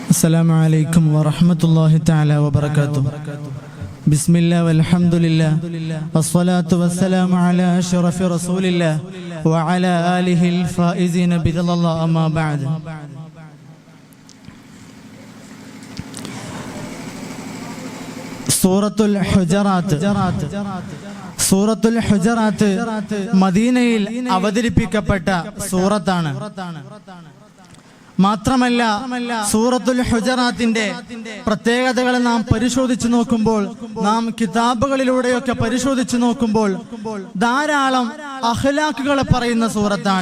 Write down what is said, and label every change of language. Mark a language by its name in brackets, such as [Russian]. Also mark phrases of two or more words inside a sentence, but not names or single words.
[Arabic] السلام عليكم ورحمة الله تعالى وبركاته. بسم الله والحمد لله والصلاة والسلام على أشرف رسول الله وعلى آله الفائزين برضا الله أما بعد. [Malayalam] സൂറത്തുൽ ഹുജറാത്ത് മദീനയിൽ അവതരിപ്പിക്കപ്പെട്ട സൂറത്താണ്. മാത്രമല്ല സൂറത്തുൽ ഹുജറാത്തിന്റെ പ്രത്യേകതകൾ നാം പരിശോധിച്ചു നോക്കുമ്പോൾ, നാം കിതാബുകളിലൂടെയൊക്കെ പരിശോധിച്ചു നോക്കുമ്പോൾ ധാരാളം അഖ്ലാഖുകളെ പറയുന്ന സൂറത്താണ്.